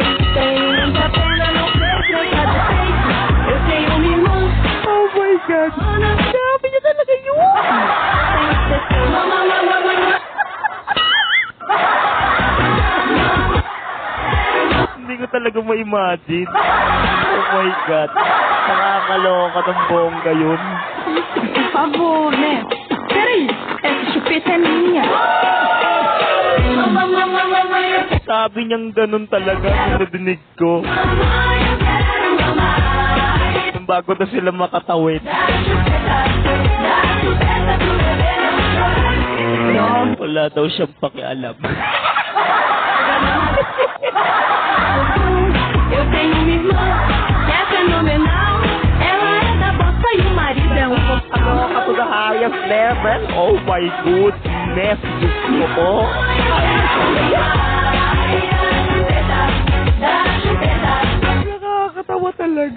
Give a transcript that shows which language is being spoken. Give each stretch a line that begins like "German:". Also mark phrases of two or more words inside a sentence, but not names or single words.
Portuguese: Tenho muita pena, não sei trocar de peito. Eu tenho uma irmã,
English: Oh my God!
Portuguese: Ana,
Filipino: Sabi niya talaga yun!
Portuguese: tem que ser sua mamãe.
Filipino: Hindi ko talaga ma-imagine.
English: Oh my God.
Filipino: Nakakaloka ng bongga yun.
Portuguese: Por favor, né? Peraí, essa chupeta é minha.
Filipino: Sabi niyang ganun talaga nung nadinig ko. Nung bago na sila makatawid. Wala daw siyang pakialam.
Portuguese: Eu tenho uma irmã que é fenomenal. Ela é da bossa e o marido é um
English: Nakaka to the highest level. Oh my goodness.
Filipino: Diyos ko po. Nakakatawa talaga.